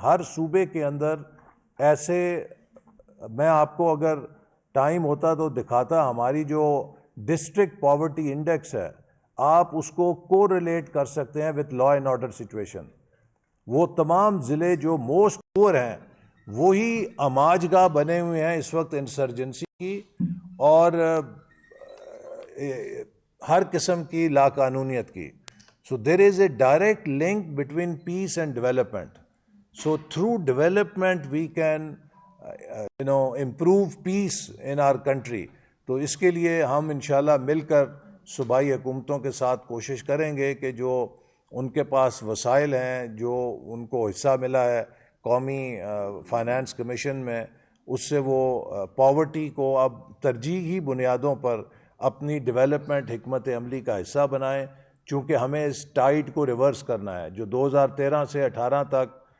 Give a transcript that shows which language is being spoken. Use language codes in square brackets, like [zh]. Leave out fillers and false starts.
[ur] ہر صوبے کے اندر ایسے، میں آپ کو اگر ٹائم ہوتا تو دکھاتا، ہماری جو ڈسٹرکٹ پاورٹی انڈیکس ہے آپ اس کو کو ریلیٹ کر سکتے ہیں [en] With law and order situation. [ur] وہ تمام ضلع جو موسٹ پور ہیں وہی اماج گاہ بنے ہوئے ہیں اس وقت انسرجنسی کی اور ہر قسم کی لاقانونیت کی. [en] So there is a direct link between peace and development. So through development we can improve peace in our country. [ur] تو اس کے لیے ہم انشاءاللہ مل کر صوبائی حکومتوں کے ساتھ کوشش کریں گے کہ جو ان کے پاس وسائل ہیں، جو ان کو حصہ ملا ہے قومی فائنانس کمیشن میں، اس سے وہ پاورٹی کو اب ترجیحی بنیادوں پر اپنی ڈیولپمنٹ حکمت عملی کا حصہ بنائیں، چونکہ ہمیں اس ٹائٹ کو ریورس کرنا ہے. جو 2013 سے 18 تک